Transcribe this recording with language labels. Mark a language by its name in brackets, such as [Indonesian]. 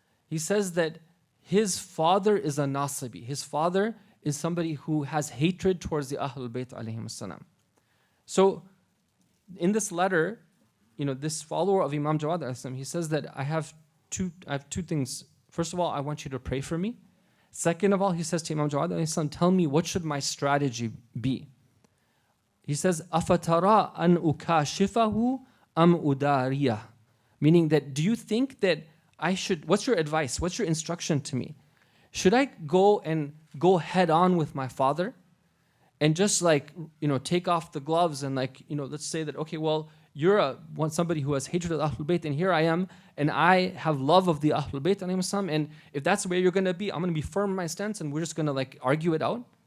[English] He says that his father is a Nasibi. His father is somebody who has hatred towards the Ahlul Bayt alayhim salam. So in this letter, this follower of Imam Jawad alayhi salam, he says that I have two things. First of all, I want you to pray for me. Second of all, he says to Imam Jawad alayhi salam, tell me, what should my strategy be? He says, [Arabic] أَفَتَرَى أَنْ أُكَاشِفَهُ أَمْ أُدَارِيَهُ? [English] Meaning that, do you think that I should, what's your advice? What's your instruction to me? Should I go head on with my father and just take off the gloves and let's say that, okay, well, you're somebody who has hatred of the Ahlul Bayt, and here I am, and I have love of the Ahlul Bayt, and if that's where you're going to be, I'm going to be firm in my stance, and we're just going to argue it out?